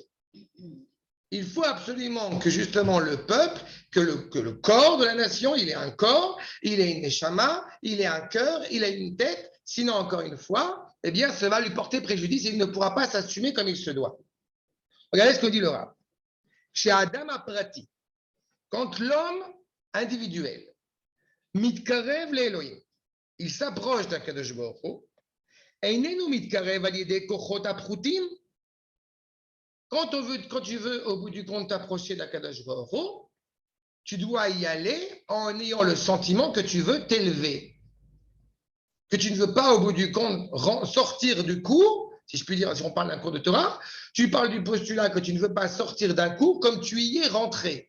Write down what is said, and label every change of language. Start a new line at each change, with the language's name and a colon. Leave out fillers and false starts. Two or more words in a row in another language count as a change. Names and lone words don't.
French: Il faut absolument que justement le peuple, que le corps de la nation, il ait un corps, il ait une neshama, il ait un cœur, il ait une tête. Sinon, encore une fois, eh bien, ça va lui porter préjudice et il ne pourra pas s'assumer comme il se doit. Regardez ce que dit le Rav.
Hebrew: Chez אדם פרטי,
French: quand l'homme individuel,
Hebrew: מתקרב לאלהים,
French: il s'approche d'
Hebrew: הקדוש ברוך הוא, אינו מתקרב על ידי כוחות פרטיים.
French: Quand tu veux, au bout du compte, t'approcher d'
Hebrew: הקדוש ברוך הוא,
French: tu dois y aller en ayant le sentiment que tu veux t'élever. Que tu ne veux pas, au bout du compte, sortir du cours, si je puis dire, si on parle d'un cours de Torah, tu parles du postulat que tu ne veux pas sortir d'un cours comme tu y es rentré.